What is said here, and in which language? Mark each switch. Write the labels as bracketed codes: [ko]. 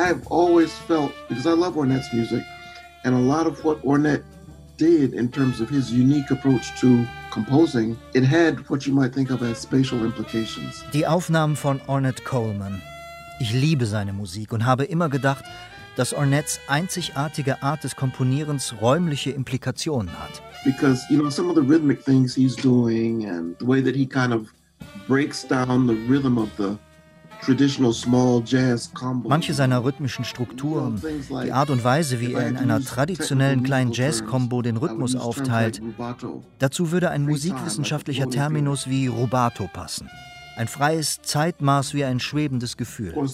[en] I love Ornette's music, and a lot of what Ornette did in terms of his unique approach to composing, it had what you might think of as spatial implications. [de] Die Aufnahmen von Ornette Coleman. Ich liebe seine Musik und habe immer gedacht, dass Ornettes einzigartige Art des Komponierens räumliche Implikationen hat. [en] Because, you know, some of the rhythmic things he's doing and the way that he kind of breaks down the rhythm of the traditional small jazz combo. [de] Manche seiner rhythmischen Strukturen, die Art und Weise, wie er in einer traditionellen kleinen Jazz-Kombo den Rhythmus aufteilt, dazu würde ein musikwissenschaftlicher Terminus wie Rubato passen. Ein freies Zeitmaß wie ein schwebendes Gefühl.